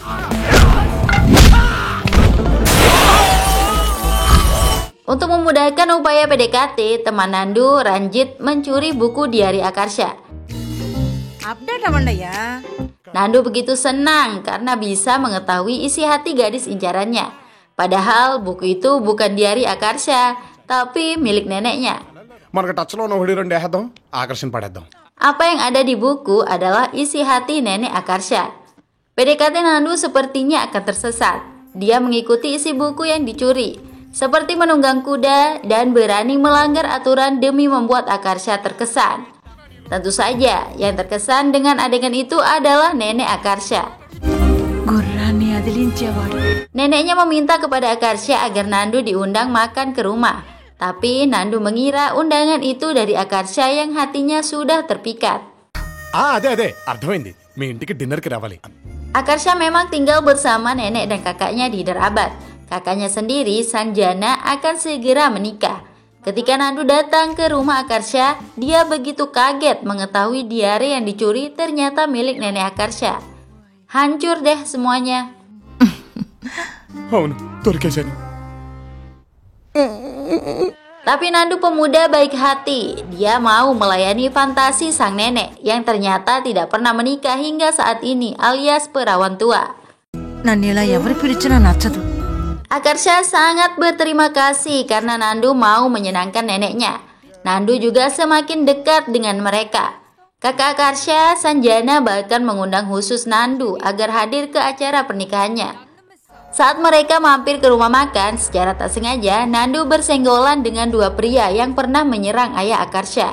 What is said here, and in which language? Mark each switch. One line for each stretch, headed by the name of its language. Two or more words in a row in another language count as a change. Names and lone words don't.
Indonesian: Untuk memudahkan upaya PDKT, teman Nandu, Ranjit, mencuri buku diari Akarsha.
Telugu: Update అవ్వండియ్యా.
Indonesian: Nandu begitu senang karena bisa mengetahui isi hati gadis incarannya. Padahal buku itu bukan diari Akarsha, tapi milik neneknya.
Telugu: మనకు టచ్లో ఉన్న ఒకటి రెండు వేద్దాం, ఆకర్షణ పడేద్దాం.
Indonesian: Apa yang ada di buku adalah isi hati nenek Akarsha. PDKT Nandu sepertinya akan tersesat. Dia mengikuti isi buku yang dicuri, seperti menunggang kuda dan berani melanggar aturan demi membuat Akarsha terkesan. Tentu saja, yang terkesan dengan adegan itu adalah nenek Akarsha.
Telugu: గుర్రాన్ని అదిలించేవాడు.
Indonesian: Neneknya meminta kepada Akarsha agar Nandu diundang makan ke rumah. Tapi Nandu mengira undangan itu dari Akarsha yang hatinya sudah terpikat.
Telugu: అదే అర్థమైంది, మీ ఇంటికి డిన్నర్కి రావాలి.
Indonesian: Akarsha memang tinggal bersama nenek dan kakaknya di Hyderabad. Kakaknya sendiri, Sanjana, akan segera menikah. Ketika Nandu datang ke rumah Akarsha, dia begitu kaget mengetahui diari yang dicuri ternyata milik nenek Akarsha. Hancur deh semuanya.
Telugu: అవును, దొరికేశాను.
Indonesian: Tapi Nandu pemuda baik hati. Dia mau melayani fantasi sang nenek yang ternyata tidak pernah menikah hingga saat ini, alias perawan tua.
Telugu: నన్ను ఇలా ఎవరు పిలిచినా నచ్చదు.
Indonesian: Akarsha sangat berterima kasih karena Nandu mau menyenangkan neneknya. Nandu juga semakin dekat dengan mereka. Kakak Akarsha, Sanjana, bahkan mengundang khusus Nandu agar hadir ke acara pernikahannya. Saat mereka mampir ke rumah makan, secara tak sengaja Nandu bersenggolan dengan dua pria yang pernah menyerang ayah Akarsha.